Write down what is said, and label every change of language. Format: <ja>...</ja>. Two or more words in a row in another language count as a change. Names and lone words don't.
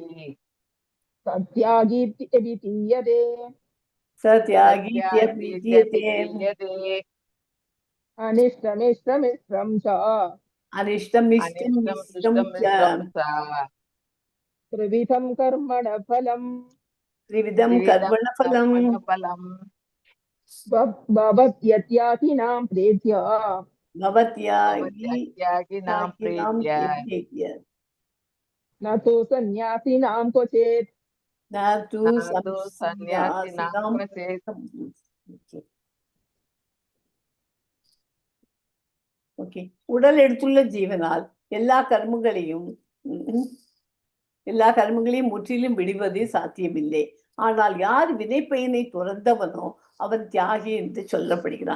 <sa>सत्यागी विधीयते. सत्यागी विधीयते. अनिष्टमिष्टमिष्टं च. अनिष्टमिष्टमिष्टं च. त्रिविधं कर्मण फलम्. त्रिविधं त्रिविधं कर्मणफलम् कर्मणफलम् भवत्यत्यासिनां प्रेत्य भवत्या भवत्यत्यागिनां यागिनां प्रीत्य प्रेत्य न तु सन्न्यासिनां क्वचित् न तु न तु सन्न्यासिनां संन्यासिनां क्वचित्।</sa> <ta>ஓகே. உடல் எடுத்துள்ள ஜீவனால் எல்லா கர்மங்களையும் முற்றிலும் விடுவது சாத்தியமில்லை. ஆனால் யார் வினைப்பயனை துறந்தவனோ அவன் தியாகி என்று சொல்லப்படுகிறான்.</ta>